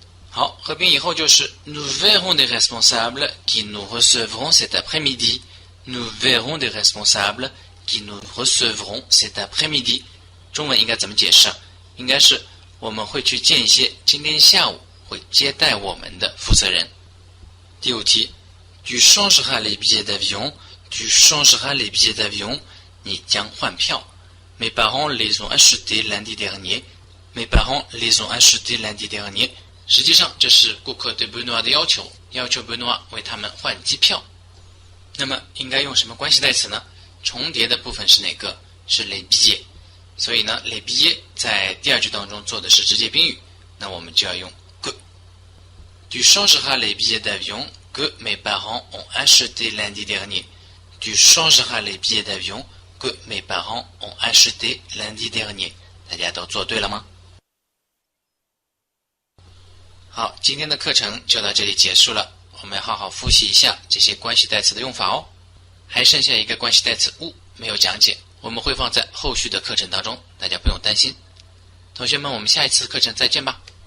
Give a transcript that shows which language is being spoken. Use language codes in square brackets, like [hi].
[zh] 好，合并以后就是 [fr] Nous verrons des responsables qui nous recevront cet après-midi. Nous verrons des responsables qui nous recevront cet après-midi. [zh] 中文应该怎么解释？应该是我们会去见一些今天下午会接待我们的负责人。第五题 [fr] Tu changeras les billets d'avion. Tu changeras les billets d'avion. [zh] 你将换票。 [fr] Mes parents les ont achetés lundi dernier. Mes parents les ont achetés lundi dernier. [zh] 实际上这是顾客对 Benoît 的要求，要求 Benoît 为他们换机票。那么应该用什么关系代词呢？重叠的部分是哪个？是 les billets。所以呢 les billets 在第二句当中做的是直接宾语，那我们就要用 que。 [fr] Tu changeras les billets d'avion que mes parents ont achetés lundi dernier. Tu changeras les billets d'avion que mes parents ont achetés lundi dernier. [zh] 大家都做对了吗？好，今天的课程就到这里结束了。我们要好好复习一下这些关系代词的用法哦。还剩下一个关系代词 où 没有讲解，我们会放在后续的课程当中，大家不用担心。同学们，我们下一次课程再见吧。